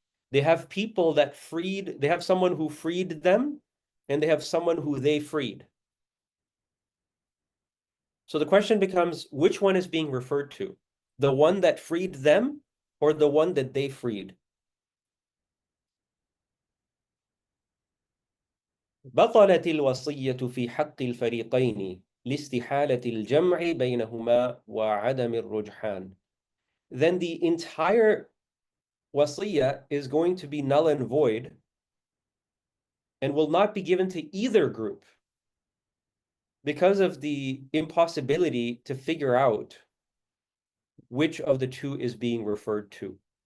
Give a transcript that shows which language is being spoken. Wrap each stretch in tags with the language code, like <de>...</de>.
<en>They have people that they have someone who freed them, and they have someone who they freed. So the question becomes, which one is being referred to? The one that freed them or the one that they freed?</en> <ar>بطلت الوصية في حق الفريقين لاستحالة الجمع بينهما وعدم الرجحان.</ar> <en>Then the entire wasiyah is going to be null and void and will not be given to either group because of the impossibility to figure out which of the two is being referred to.</en>